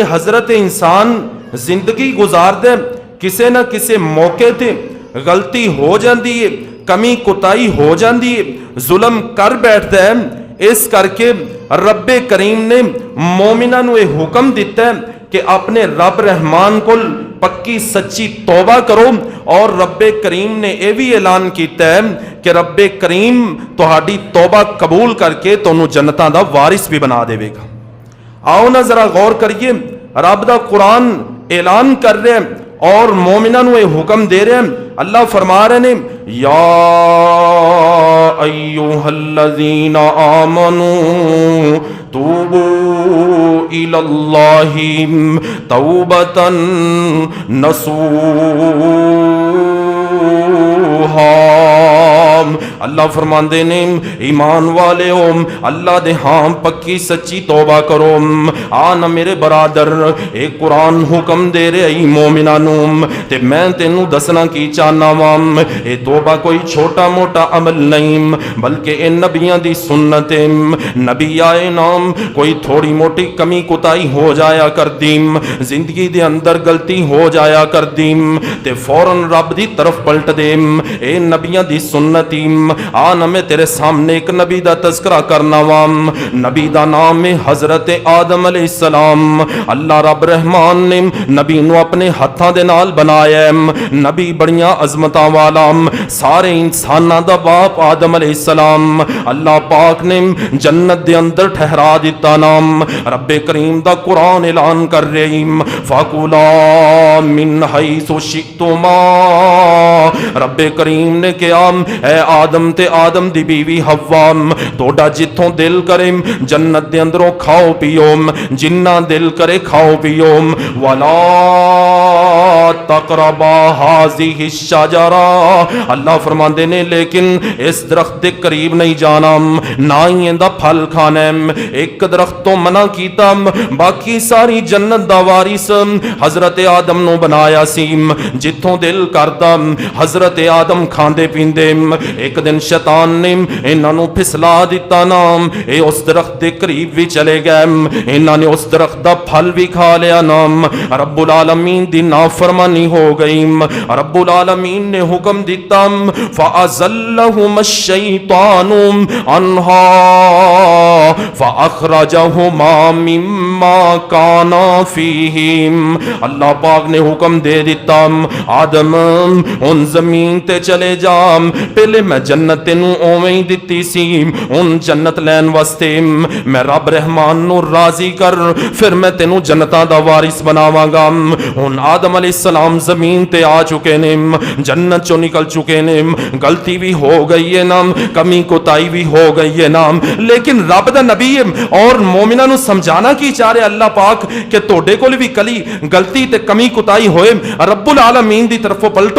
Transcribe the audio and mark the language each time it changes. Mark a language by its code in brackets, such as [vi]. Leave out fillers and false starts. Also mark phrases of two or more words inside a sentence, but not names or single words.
[pa] حضرت انسان زندگی گزاردا ہے، کسے نہ کسے موقع تے غلطی ہو جاندی ہے، کمی کوتاہی ہو جاندی ہے، ظلم کر بیٹھتا ہے، اس کر کے رب کریم نے مومناں نو یہ حکم دیتا ہے کہ اپنے رب رحمان کو پکی سچی توبہ کرو، اور رب کریم نے یہ بھی اعلان کیتا ہے کہ رب کریم تہاڈی توبہ قبول کر کے تانوں جنتاں دا وارث بھی بنا دے گا۔ آؤ نا ذرا غور کریے، رب دا قرآن اعلان کر رہے ہیں اور مومناں نو یہ حکم دے رہے ہیں۔ [ur] اللہ فرما رہے ہیں [ar] یا ایھا الذین آمنوا توبوا الی اللہ توبۃ نصوحا۔ [pa] اللہ فرماندے نے ایمان والے ہو، اللہ دے ہاں پکی سچی توبہ کرو۔ آنا میرے برادر ایک قرآن حکم دے رہے ای مومناں نو، تے میں تینوں دسنا کی چاہنا وام، اے توبہ کوئی چھوٹا موٹا عمل نہیں بلکہ اے نبیاں دی سنت ہے۔ نبی آئے نام کوئی تھوڑی موٹی کمی کوتاہی ہو جایا کر دیم، زندگی دے اندر غلطی ہو جایا کر دیم تے فوراً رب دی طرف پلٹ دیم، اے نبیاں دی سنتی۔ آنا میں تیرے سامنے ایک نبی دا تذکرہ کرنا وام، نبی دا نام ہے حضرت آدم علیہ السلام۔ اللہ رب رحمان نے نبی نو اپنے ہتھاں دے نال بنایا ہے، نبی بڑیاں عظمتاں والا، سارے انساناں دا باپ آدم علیہ السلام اللہ پاک نے جنت دے اندر ٹھہرا دیتا نام۔ رب کریم دا قرآن اعلان کر رہی [ar] فَكُلَا مِنْ حَيْثُ شِئْتُمَا، [pa] رب کریم نے کہا اے آدم تے آدم دی بیوی حوا، توڑا جتھوں دل کرے جنت دے اندروں کھاؤ پیو، جنہ دل کرے کھاؤ پیو، [ar] وَلَا تَقْرَبَا هَذِهِ الشَّجَرَةَ، [pa] اللہ فرماندے نے لیکن اس درخت دے قریب نہیں جانا، نہ ہی اندہ پھل کھانا ہے۔ ایک درخت تو منع کیتا، باقی ساری جنت دا وارث حضرت آدم نو بنایا سی، جتھوں دل کردا حضرت آدم کھاندے پیندے۔ ایک دن شیطان نے انہاں نو پھسلا دیتا نام، اے اس درخت دے قریب بھی چلے گئے، انہاں نے اس درخت دا پھل بھی کھا لیا نام، رب العالمین دی نافرمانی ہو گئی۔ رب العالمین نے حکم دیتا [ar] فَأَزَلَّهُمَا الشَّيْطَانُ عَنْهَا فَأَخْرَجَهُمَا مِمَّا كَانَا فِيهِ، [pa] اللہ پاک نے حکم دے دیتا آدم ان زمین تے چلے جا، پہلے میں جنت تینوں اوویں ہی دتی سی، ان جنت لین واسطے میں رب رحمان نو راضی کر پھر میں تینوں جنتاں دا وارث بناواں گا۔ ہن آدم علیہ السلام زمین تے آ چکے نے، جنت چوں نکل چکے نے، غلطی بھی ہو گئی ہے نا، کمی کوتاہی بھی ہو گئی ہے نا، لیکن رب دا نبی اور مومناں نو سمجھانا کی چاہ رہے اللہ پاک کہ توڑے کول بھی کلی غلطی تے کمی کوتاہی ہوئے، رب العالمین دی طرف پلٹو۔